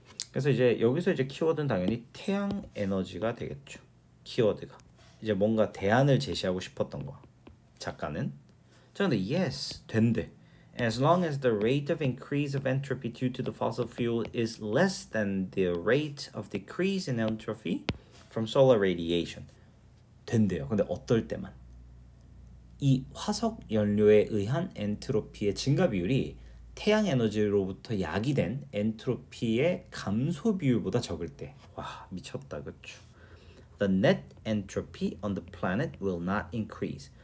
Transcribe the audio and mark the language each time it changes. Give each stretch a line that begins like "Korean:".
Korean: 그래서 이제 여기서 이제 키워드는 당연히 태양 에너지가 되겠죠. 키워드가. 이제 뭔가 대안을 제시하고 싶었던 거. 작가는. 자, 근데 yes, 된대.
English: As long as the rate of increase of entropy due to the fossil fuel is less than the rate of decrease in entropy from solar radiation.
Korean: 된대요. 근데 어떨 때만. 이 화석 연료에 의한 엔트로피의 증가 비율이 태양 에너지로부터 야기된 엔트로피의 감소 비율보다 적을 때. 와, 미쳤다. 그렇죠?
English: The net entropy on the planet will not increase.